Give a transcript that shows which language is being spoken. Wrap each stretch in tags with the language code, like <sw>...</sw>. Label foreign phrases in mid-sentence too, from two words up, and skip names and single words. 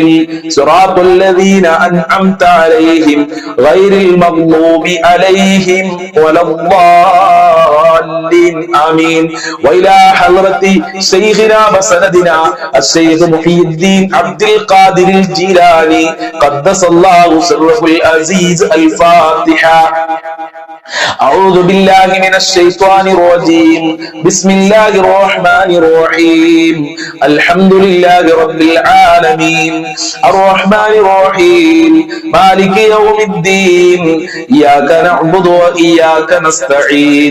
<ar>صراط الذين أنعمت عليهم غير المغضوب عليهم ولا الضالين. ആമീൻ. وإلى حضرة شيخنا وسندنا الشيخ محيي الدين عبد القادر جيلاني قدس الله سره العزيز. അൽ-ഫാത്തിഹ. أعوذ بالله من الشيطان الرجيم. بسم الله الرحمن الرحيم. الحمد لله رب العالمين. الرحمن الرحيم. مالك يوم الدين. إياك نعبد وإياك نستعين.</ar>